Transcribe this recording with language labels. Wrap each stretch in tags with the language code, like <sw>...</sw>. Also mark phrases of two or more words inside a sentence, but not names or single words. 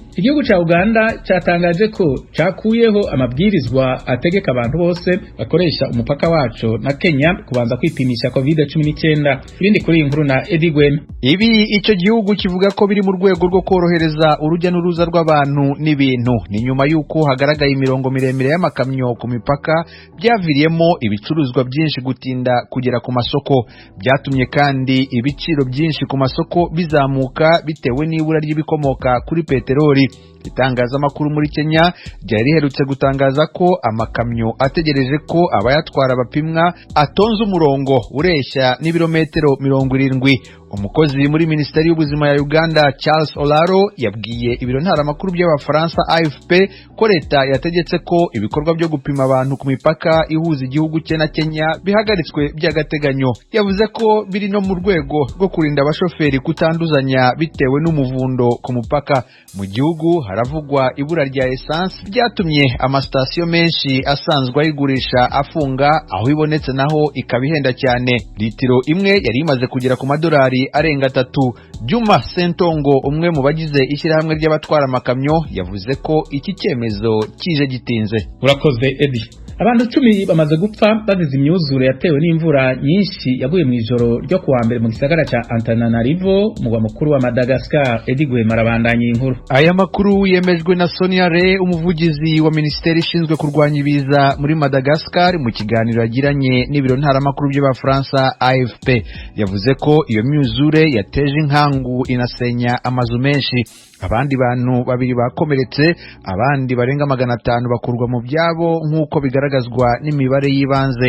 <rn>Igihugu ca Uganda catangaje ko cakuyeho amabwirizwa ategeka abantu bose bakoresha umupaka wacu na Kenya kubanza kwipimisha COVID-19.</rn> <rw>Ibindi kuri inkuru na Eddie Gwem. Ibi ico gihugu kivuga ko biri mu rwego rwo korohereza urujya n'uruza rw'abantu n'ibintu. Ni nyuma yuko hagaragaye imirongo miremire y'amakamyo ku mipaka byaviriyemo ibicuruzwa byinshi gutinda kugera ku masoko. Byatumye kandi ibiciro byinshi ku masoko bizamuka bitewe n'ibura ry'ibikomoka kuri peteroli. Itangazamakuru muri Kenya ryari riherutse gutangaza ko amakamyo ategereje ko abayatwara bapimwa atonze umurongo ureshya n'ibirometero 70. Umukozi muri Minisiteri y'Ubuzima ya Uganda Charles Olaro yabwiye ibiro ntaramakuru by'Abafaransa AFP ko leta yategetse ko ibikorwa byo gupima abantu ku mipaka ihuza igihugu cye na Kenya bihagaritswe by'agateganyo. Yavuze ko biri no mu rwego rwo kurinda abashoferi kutanduzanya bitewe n'umuvundo ku mupaka. Mu gihugu haravugwa ibura rya essence byatumye amasitasiyo menshi asanzwe ayigurisha afunga, aho ibonetse naho ikabihenda cyane. Litiro imwe yari imaze kugera ku madolari arenga 3. Juma Sentongo umwe mu bagize ishyirahamwe ry'abatwara amakamyo yavuze ko iki cyemezo kije gitinze. Urakoze Eddie.</rw> <rn>Abantu 10 bamaze gupfa bazize imyuzure yatewe n'imvura nyinshi yaguye mu ijoro ryo kuwa mbere mu gisagara ca Antananarivo mu mukuru wa Madagascar. Eddie Gwema arabandanya inkuru.</rn> <rw>Aya makuru yemejwe na Sonia Re, umuvugizi wa Minisiteri ishinzwe kurwanya ibiza muri Madagascar, mu kiganiro yagiranye n'ibiro ntaramakuru by'Abafaransa AFP. Yavuze ko iyo myuzure yateje inkangu inasenya amazu menshi. Abandi bantu 2 bakomeretse, abandi barenga 500 bakurwa mu byabo nk'uko bigaragazwa n'imibare yibanze.</rw>